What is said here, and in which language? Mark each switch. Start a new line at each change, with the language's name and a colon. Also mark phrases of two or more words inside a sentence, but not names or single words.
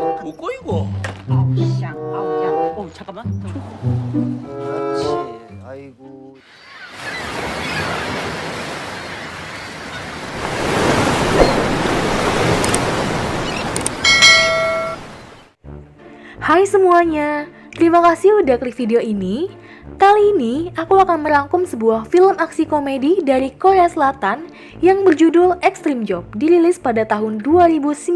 Korean: 먹을까 이거? 아우 쌍 아우 야 잠깐만 그렇지. 아이고.
Indonesian: Hai semuanya, terima kasih udah klik video ini. Kali ini aku akan merangkum sebuah film aksi komedi dari Korea Selatan yang berjudul Extreme Job, dirilis pada tahun 2019.